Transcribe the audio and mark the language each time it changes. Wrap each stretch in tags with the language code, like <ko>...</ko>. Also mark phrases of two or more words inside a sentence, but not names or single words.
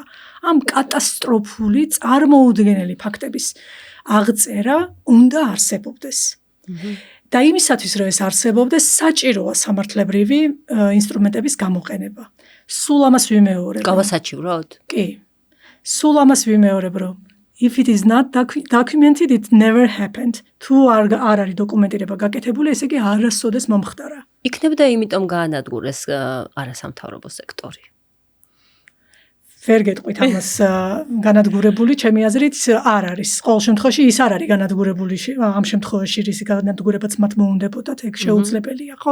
<ka>ამ კატასტროფული წარმოუდგენელი ფაქტების აღწერა უნდა არსებობდეს. და იმისათვის, რომ ეს არსებობდეს, საჭიროა სამართლებრივი ინსტრუმენტების გამოყენება. სულ ამას ვიმეორებ. გავასაჩივროთ? კი. სულ ამას ვიმეორებ, რომ</ka> <en>if it is not documented, it never happened.</en> <ka>თუ არ არის დოკუმენტირება გაკეთებული, ესე იგი არასოდეს მომხდარა. იქნებოდა იმიტომ გაანადგურეს არასამთავრობო სექტორი. ვერ გეტყვით ამას განადგურებული, ჩემი აზრით არ არის. ყოველ შემთხვევაში ის არ არის განადგურებული, ამ შემთხვევაში რის განადგურებაც მათ მოუნდებოდათ, ეგ შეუძლებელია, ხო?</ka>